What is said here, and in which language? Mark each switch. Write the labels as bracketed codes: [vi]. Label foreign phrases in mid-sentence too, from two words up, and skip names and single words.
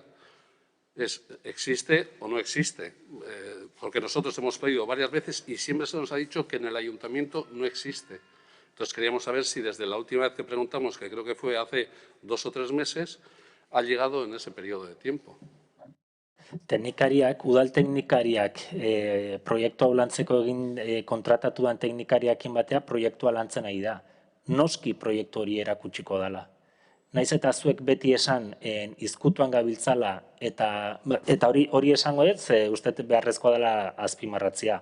[es] ¿Existe o no existe? Porque nosotros hemos pedido varias veces y siempre se nos ha dicho que en el ayuntamiento no existe. Entonces, queríamos saber si desde la última vez que preguntamos, que creo que fue hace 2 o 3 meses, ha llegado en ese periodo de tiempo. [eu] Udal teknikariak proiektu hau lantzeko kontratatu den teknikariakin batea proiektua lantzen ari da. Noski proiektu hori erakutsiko dela. Naiz eta zuek beti esan izkutuan gabiltzala eta hori esango dut, ze uste beharrezkoa dela azpimarratzea.